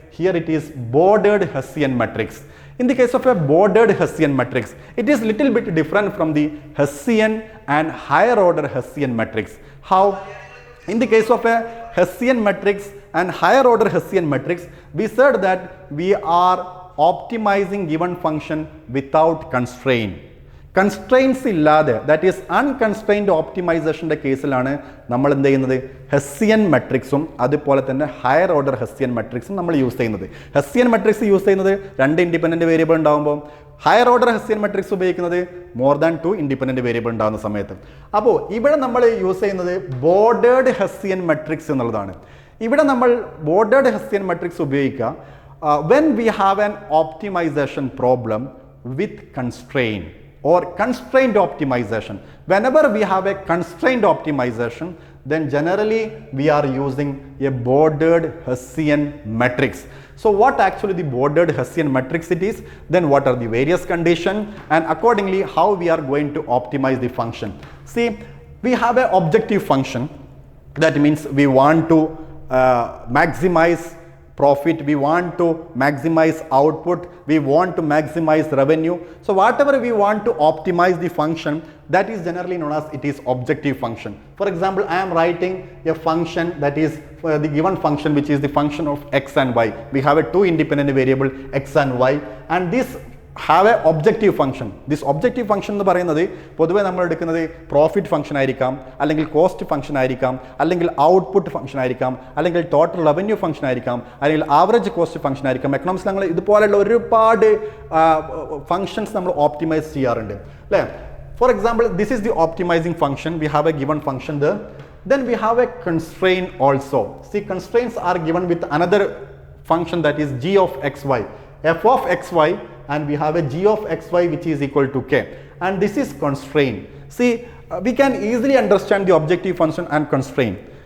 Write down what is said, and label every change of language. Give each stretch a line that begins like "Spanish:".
English: Here it is bordered Hessian matrix. In the case of a bordered Hessian matrix, it is little bit different from the Hessian and higher order Hessian matrix. How? In the case of a Hessian matrix and higher order Hessian matrix, we said that we are optimizing given function without constraint.
Malayalam: Constraints illade,
English: that is unconstrained optimization
Malayalam: കേസിലാണ് നമ്മൾ എന്ത് ചെയ്യുന്നത് Hessian മെട്രിക്സും അതുപോലെ തന്നെ higher order Hessian മെട്രിക്സും നമ്മൾ use ചെയ്യുന്നത്. Hessian matrix use ചെയ്യുന്നത് 2 independent variable ഉണ്ടാകുമ്പോൾ ഹയർ ഓർഡർ ഹെസ്സിയൻ മെട്രിക്സ് ഉപയോഗിക്കുന്നത്
English: more than
Malayalam: 2 ഇൻഡിപെൻഡന്റ് വേരിയബിൾ ഉണ്ടാകുന്ന സമയത്ത്. അപ്പോൾ ഇവിടെ നമ്മൾ യൂസ് ചെയ്യുന്നത് ബോർഡേഡ് ഹെസ്സിയൻ മെട്രിക്സ് എന്നുള്ളതാണ്. ഇവിടെ നമ്മൾ ബോർഡേഡ് ഹെസ്സിയൻ മെട്രിക്സ് ഉപയോഗിക്കുക
English: when we have an optimization problem with constraint or constrained optimization. Whenever we have a constrained optimization, then generally we are using a bordered Hessian matrix. So what actually the bordered Hessian matrix it is, then what are the various conditions, and accordingly how we are going to optimize the function. See, we have an objective function, that means we want to maximize profit, we want to maximize output, we want to maximize revenue. So whatever we want to optimize the function, that is generally known as it is objective function. For example, I am writing a function that is the given function which is the function of x and y. We have a 2 independent variable x and y, and this have a objective function. This objective function
Malayalam: എന്ന് പറയുന്നത് പൊതുവെ നമ്മൾ എടുക്കുന്നത് profit function ആയിരിക്കാം, അല്ലെങ്കിൽ cost function ആയിരിക്കാം, അല്ലെങ്കിൽ output function ആയിരിക്കാം, അല്ലെങ്കിൽ ടോട്ടൽ റവന്യൂ ഫംഗ്ഷൻ ആയിരിക്കാം, അല്ലെങ്കിൽ ആവറേജ് കോസ്റ്റ് ഫംഗ്ഷൻ ആയിരിക്കാം. എക്കണോമിക്സ് ഞങ്ങൾ ഇതുപോലെയുള്ള ഒരുപാട് ഫംഗ്ഷൻസ് നമ്മൾ ഓപ്റ്റിമൈസ് ചെയ്യാറുണ്ട് അല്ലേ.
English: For example, this is the optimising function. We have a given function there. Then we have a constraint also. See, constraints are given with another function that is g of xy, f of xy, and we have a g of xy which is equal to k, and this is constraint. See, we can easily understand the objective function and constraint.